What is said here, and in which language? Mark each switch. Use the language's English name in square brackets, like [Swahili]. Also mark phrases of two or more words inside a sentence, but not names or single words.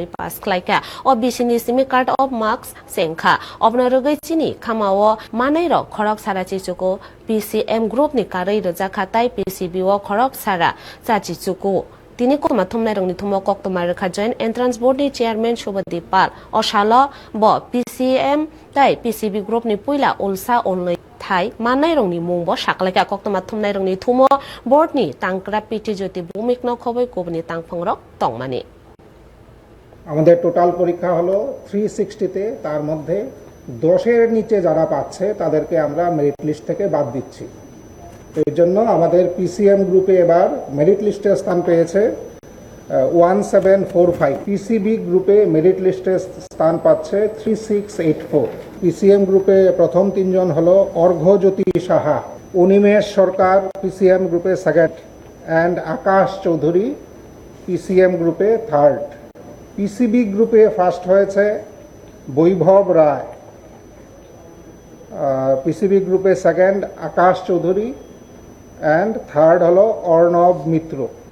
[Kok Borok] pass khlaika OBC-ni Simi Card of Marks Sengkha Obnorogoi Chini Khamao Manai Rok Khorok Sara Chichuko [English] PCM Group-ni [Kok Borok] Karai Rojaka Tai PCB-o Khorok Sara Chachi Chuku Tini koma thumnai rongni thumo kok tomar rakha [English] Joint Entrance Board [Kok Borok] ni Chairman Shobhadip Pal Osalo bo PCM tai PCB Group ni puila ulsa onlai thai manai rongni mungbo saklaika kok tomar thumnai rongni thumo board ni tangkra piti jyoti bhumik no khoboi kobni tangphangrok tongmani [Bangla] আমাদের টোটাল পরীক্ষা হলো 360 তে তার মধ্যে 10 এর নিচে যারা পাচ্ছে তাদেরকে আমরা [English] merit list [Bangla] থেকে বাদ দিচ্ছি এর জন্য আমাদের পিসিএম গ্রুপে এবার [English] merit liste [Bangla] স্থান পেয়েছে 1745 পিসিবি গ্রুপে [English] merit liste [Bangla] স্থান পাচ্ছে 3684 পিসিএম গ্রুপে প্রথম তিনজন হলো অর্ঘ্যজ্যোতি সাহা অনিমেষ সরকার পিসিএম গ্রুপে [English] second and [Bangla] আকাশ চৌধুরী পিসিএম গ্রুপে থার্ড পিসিবি গ্রুপে ফার্স্ট হয়েছে বৈভব রায় পিসিবি গ্রুপে সেকেন্ড আকাশ চৌধুরী [English] and third [Bangla] হলো অর্ণব মিত্র